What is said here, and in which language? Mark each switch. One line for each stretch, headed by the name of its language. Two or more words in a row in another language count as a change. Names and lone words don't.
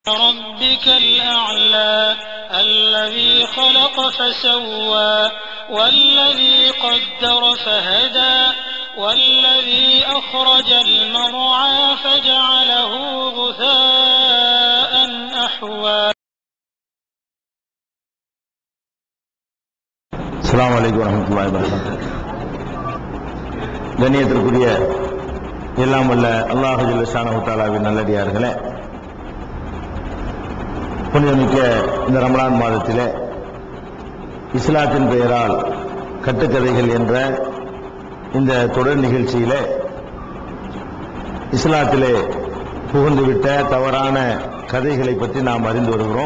Arabic: ربك الأعلى الذي خلق فسوى والذي قدر فهدى والذي أخرج المرعى فجعله غثاء أحوى. السلام عليكم ورحمة الله وبركاته.
Tamil: கண்ணியத்திற்குரிய எல்லாம் வல்ல அல்லாஹ்
Arabic: جل شأنه
Tamil: தஆலாவின் நல்லடியார்களே, புனிதமிக்க இந்த ரமலான் மாதத்திலே இஸ்லாத்தின் பெயரால் கட்டுக்கதைகள் என்ற இந்த தொடர் நிகழ்ச்சியிலே இஸ்லாத்திலே புகுந்துவிட்ட தவறான கதைகளை பற்றி நாம் அறிந்து வருகிறோம்.